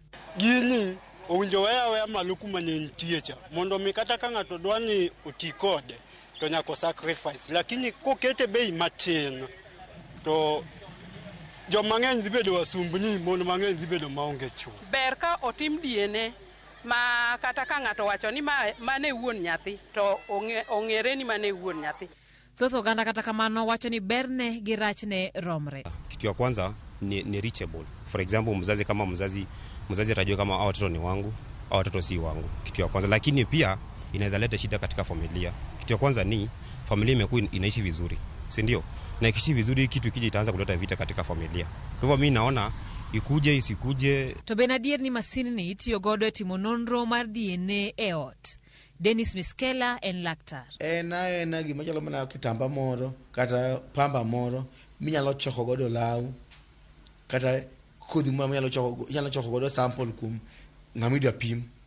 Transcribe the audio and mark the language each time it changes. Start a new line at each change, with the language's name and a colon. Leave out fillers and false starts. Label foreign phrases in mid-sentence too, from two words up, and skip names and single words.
Luo (Kenya and Tanzania): Gini owinjo weya malo kuma ne nitie cha mondo mi kata ka ng'ato dwani oti kode to nyako sacrifice, lakini kokete bei matin to joma ng'eny dhi bedo wasumbni, mondo mang'eny dhi bedo maonge chuo. Ber ka otim DNA ma kata ka ng'ato wacho ni mane wuon nyathi to ong'ere ni mane wuon nyathi. Thoth oganda kata kamano wacho ni berne gi rachne romre.
Swahili: Kitu ya kwanza ni reachable.
English: For example,
Swahili: mzazi kama mzazi atajua kama hao watoto ni wangu au watoto si wangu. Kitu ya kwanza, lakini pia inaweza leta shida katika familia. Kitu ya kwanza ni familia imekuwa inaishi vizuri, si ndio? Na ikiishi vizuri kitu kije itaanza kuleta vita katika familia. Kwa hivyo mimi naona ikuje isikuje.
Luo (Kenya and Tanzania): To benadier ni masini ni itiyo godo e timo nonro mar DNA e ot. Dennis Miskela en laktar. Na gima chalo mana kitamba moro kata pamba moro minyalo choko godo law kata kodhi moro minyalo choko godo sample kum ng'amidwa pim.